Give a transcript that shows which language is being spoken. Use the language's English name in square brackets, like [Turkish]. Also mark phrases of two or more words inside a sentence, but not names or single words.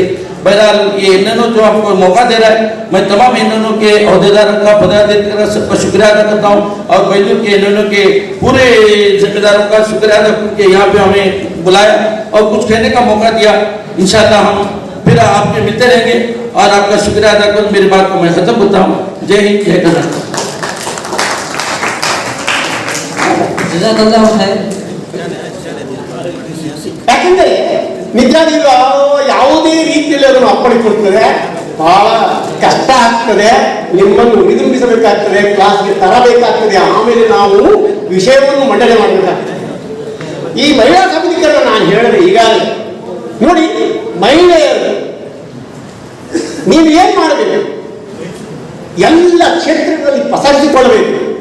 [Hindi] बहरहाल ये एनएनओ जो आपको मौका दे रहा है, मैं तमाम एनएनओ के अहदेदारों का पदाधिकारियों का सबका शुक्रिया अदा करता हूँ और बैतूल के एनएनओ के पूरे जिम्मेदारों का शुक्रिया अदा करके यहाँ पे हमें बुलाया और कुछ कहने का मौका दिया। इंशाल्लाह हम फिर आपके मिलते रहेंगे और आपका शुक्रिया अदा कर मेरी बात को मैं खत्म करता हूँ। जय हिंद, जय कर्नाटक। [Arabic] جزاك الله خير. [Kannada] ಯಾಕಂದ್ರೆ ನಿಜ ನೀವು ಯಾವುದೇ ರೀತಿಯಲ್ಲಿ ಅದನ್ನು ಅಪ್ಪಳಿಕೊಡ್ತದೆ, ಬಹಳ ಕಷ್ಟ ಆಗ್ತದೆ, ನಿಮ್ಮನ್ನು ಉಳಿದುಂಬಿಸಬೇಕಾಗ್ತದೆ, ಕ್ಲಾಸ್ಗೆ ತರಬೇಕಾಗ್ತದೆ, ಆಮೇಲೆ ನಾವು ವಿಷಯವನ್ನು ಮಂಡನೆ ಮಾಡಬೇಕಾಗ್ತದೆ। ಈ ಮಹಿಳಾ ಸಬಲೀಕರಣ ನಾನು ಹೇಳಿದೆ ಈಗಾಗಲೇ ನೋಡಿ, ಮಹಿಳೆಯರು ನೀವು ಏನ್ ಮಾಡಬೇಕು, ಎಲ್ಲ ಕ್ಷೇತ್ರಗಳಲ್ಲಿ ಪಸರಿಸಿಕೊಳ್ಳಬೇಕು।